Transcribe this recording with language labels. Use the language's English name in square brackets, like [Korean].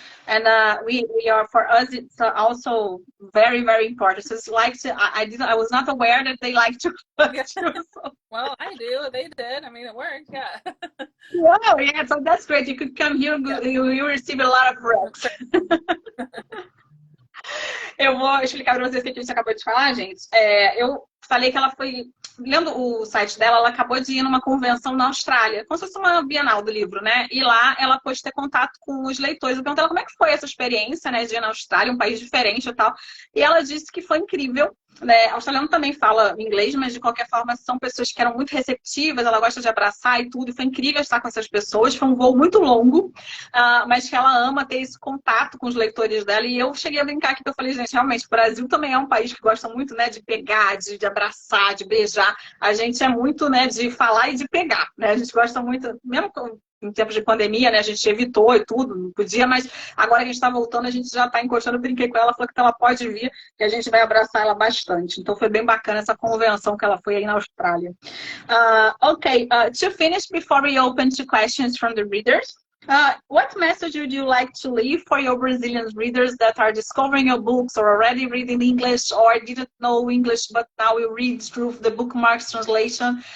[English] And we are, for us, it's also very, very important. So it's like I was not aware that they like to. Well, I do. They did. I mean, it worked. Yeah. Wow. Yeah. So that's great. You could come here. You receive a lot of rest. [Portuguese] Eu vou explicar para vocês o que a gente acabou de falar, gente. Eu falei que ela foi, lendo o site dela, ela acabou de ir numa convenção na Austrália, como se fosse uma Bienal do livro, né? E lá ela pôde ter contato com os leitores. Eu perguntei ela como é que foi essa experiência, né, de ir na Austrália, um país diferente e tal. E ela disse que foi incrível, né, australiano também fala inglês, mas de qualquer forma são pessoas que eram muito receptivas, ela gosta de abraçar e tudo, e foi incrível estar com essas pessoas, foi um voo muito longo, mas que ela ama ter esse contato com os leitores dela, e eu cheguei a brincar aqui, que eu falei, gente, realmente, o Brasil também é um país que gosta muito, né, de pegar, de abraçar, de beijar, a gente é muito, né, de falar e de pegar, né, a gente gosta muito, mesmo em tempos de pandemia, né, a gente evitou e tudo, não podia, mas agora que a gente está voltando, a gente já está encostando, eu brinquei com ela, falou que ela pode vir, que a gente vai abraçar ela bastante. Então foi bem bacana essa convenção que ela foi aí na Austrália. [English] To finish, before we open to questions from the readers, what message would you like to leave for your Brazilian readers that are discovering your books or already reading English or didn't know English but now will read through the Bookmarks translation?